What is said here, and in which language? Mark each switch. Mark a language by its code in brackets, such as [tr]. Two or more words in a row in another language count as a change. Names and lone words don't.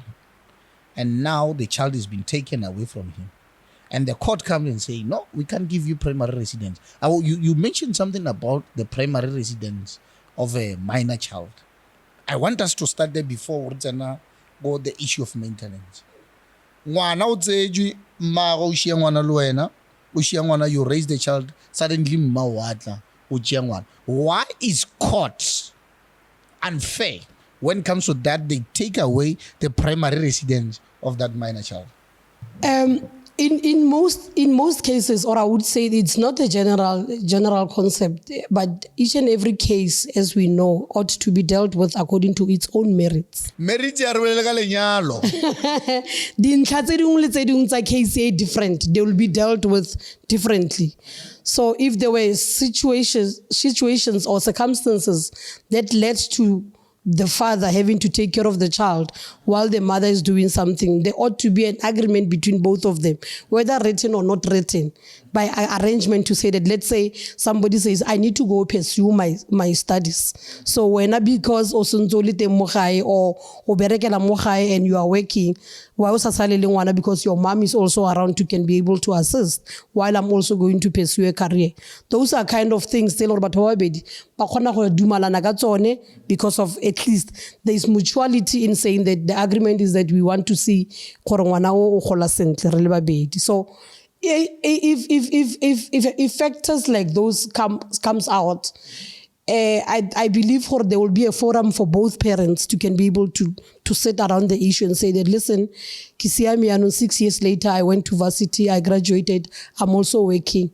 [en] And now the child has been taken away from him. And the court comes and say, no, we can't give you primary residence. You mentioned something about the primary residence of a minor child. I want us to start there before we go the issue of maintenance. [tn] Ngwana o tsejwe mmago o shia ngwana le wena o shia ngwana, [en] you raise the child, suddenly [tn] mma o atla o tšea ngwana. [en] Why is court unfair when it comes to that? They take away the primary residence of that minor child. In most cases, or I would say it's not a general concept, but each and every case, as we know, ought to be dealt with according to its own merits. [tn] Merits ya re bolela ka lenyalo. Dintlha tse dingwe le tse dingwe tsa case e different, [en] they will be dealt with differently. So if there were situations or circumstances that led to the father having to take care of the child while the mother is doing something, there ought to be an agreement between both of them, whether written or not written, by arrangement, to say that, let's say somebody says, I need to go pursue my studies. So when because [tn] or berekela mo gae [en] and you are working, because your mom is also around, you can be able to assist while I'm also going to pursue a career. Those are kind of things because of, at least there is mutuality in saying that the agreement is that we want to see so if factors like those comes out, I believe there will be a forum for both parents to can be able to sit around the issue and say that, listen, 6 years later, I went to varsity, I graduated, I'm also working.